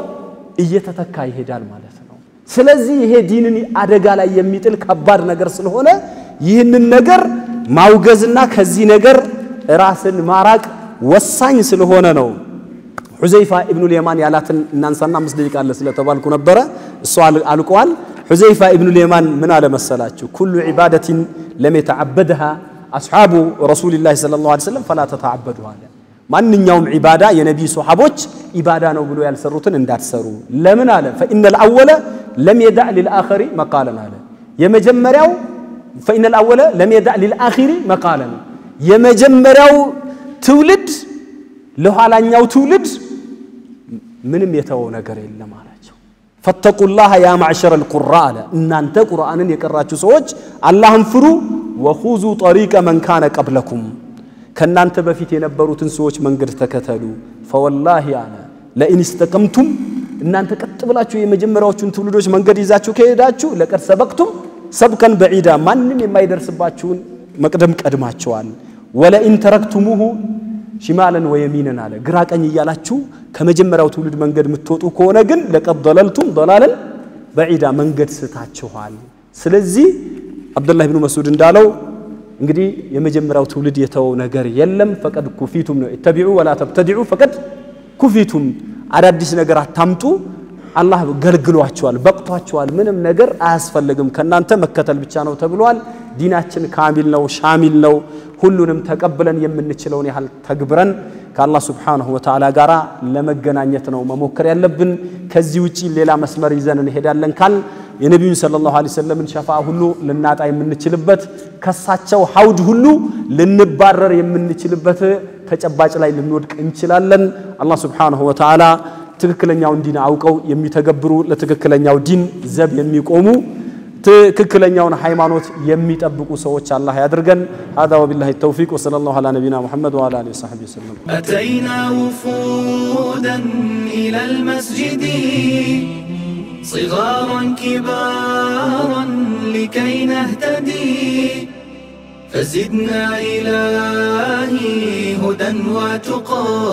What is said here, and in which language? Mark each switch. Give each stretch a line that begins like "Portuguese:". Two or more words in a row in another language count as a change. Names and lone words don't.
Amharic: እየተተካ ይሄዳል ማለት ነው ስለዚህ ይሄ ዲንን አደጋ ላይ የሚጥል ከባድ ነገር ስለሆነ ይህንን ነገር ማውገዝና ከዚህ ነገር ራስን ማራቅ ወሳኝ ስለሆነ ነው ሁዘይፋ ኢብኑ اليمان ያላትን እናንሳና 5 ደቂቃ አለ ስለተባልኩ ነበር እሱ አልቋል ሁዘይፋ ኢብኑ اليمان ምን አለ መሰላችሁ
Arabic: كل عبادة لم يتعبدها اصحاب رسول الله صلى الله عليه وسلم فلا تتعبدوا
Amharic: አለ ማንኛውም ዒባዳ የነብዩ ሱሐቦች ዒባዳ ነው ብሎ ያልሰሩትን እንዳትሰሩ ለምን አለ
Arabic: فإن الأول لم يدع للآخر مقالا
Amharic: አለ የመጀመሪያው
Arabic: فإن الأول لم يدع للآخر مقالا
Amharic: የመጀመሪያው ትውልድ ለኋላኛው ትውልድ ምንም የተወው ነገር የለም አላቸው
Arabic: فاتقوا الله يا معشر القراء
Amharic: እናንተ ቁርአንን የቀራችሁ ሰዎች አላህን ፍሩ
Arabic: وخذوا طريق من كان قبلكم
Amharic: ከናንተ በፊት የነበሩትን ሰዎች መንገድ ተከተሉ
Arabic: فوالله انا لئن استقمتم
Amharic: እናንተ ቀጥ ብላችሁ የመጀመሪያዎቹን ትውልዶች መንገድ ይዛችሁ ከሄዳችሁ
Arabic: لقد سبقتم سبقا بعيدا
Amharic: ማንንም የማይደርስባችሁን መቅደም ቀድማችኋል
Arabic: ولئن تركتموه شمالا ويمينا
Amharic: አለ ግራ ቀኝ ይያላችሁ ከመጀመሪያው ትውልድ መንገድ ምትወጡ ከሆነ ግን
Arabic: لقد ضللتم ضلالا بعيدا
Amharic: መንገድ ስታችኋል ስለዚህ አብዱላህ ኢብኑ መስዑድ እንዳለው እንግዲህ የመጀመሪያው ትውልድ የተው ነገር የለም
Arabic: فقد كفيتم
Amharic: ነው
Arabic: اتبعوا ولا تبتدعوا فقد كفيتم
Amharic: አዳዲስ ነገር አታምጡ አላህ ገልግሏቸዋል በቅቷቸዋል ምንም ነገር አያስፈልግም ከናንተ መከተል ብቻ ነው ተብሏል ዲናችን ካሚል ነው ሻሚል ነው ሁሉንም ተቀበለን የምንችለውን ያህል ተግብረን ከአላህ
Arabic: سبحانه وتعالى
Amharic: ጋራ ለመገናኘት ነው መሞከር ያለብን ከዚህ ውጪ ሌላ መስመር ይዘን እንሄዳለን ካል የነብዩ
Arabic: صلى الله عليه وسلم
Amharic: ሸፋዓ ሁሉ ልናጣ የምንችልበት ከሳቸው ሐውድ ሁሉ ልንባረር የምንችልበት ተጨባጭ ላይ ልንወድቅ እንችላለን አላህ
Arabic: سبحانه وتعالى
Amharic: ትክክለኛውን ዲን አውቀው የሚተገብሩ ለትክክለኛው ዲን ዘብ የሚቆሙ ትክክለኛውን ሃይማኖት የሚጠብቁ ሰዎች አላህ ያድርገን
Arabic: هذا وبالله التوفيق وصلى الله على نبينا محمد وعلى اله وصحبه وسلم أتينا وفودا إلى المسجد صغارا كبارا لكي نهتدي فزدنا إلهي هدى وتقى